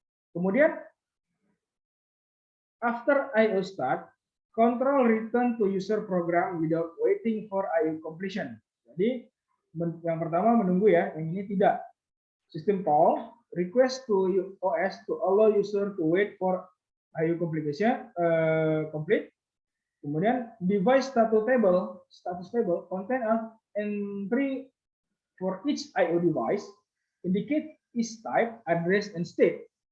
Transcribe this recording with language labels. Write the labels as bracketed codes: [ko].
[en] Kemudian after I/O start, control return to user program without waiting for I/O completion. [id] Jadi yang pertama menunggu ya, yang ini tidak. [en] System call request to OS to allow user to wait for I/O completion complete. Kemudian device status table contain an entry for each I/O device, indicate its type, address, and state.